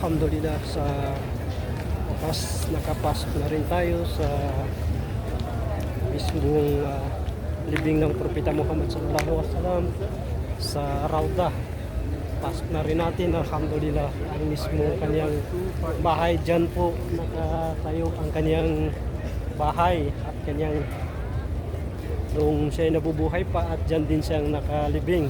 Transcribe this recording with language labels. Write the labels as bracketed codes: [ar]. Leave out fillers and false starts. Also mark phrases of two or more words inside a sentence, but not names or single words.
[tl] Alhamdulillah sa nakapasok na rin tayo sa mismong libing ng Propeta Muhammad [ar] صلى الله عليه وسلم [tl] sa Rauda. Pasok na rin natin, alhamdulillah, ang mismong kanyang bahay. Dyan po nakatayo ang kanyang bahay at kanyang nung siya nabubuhay pa, at dyan din siyang nakalibing.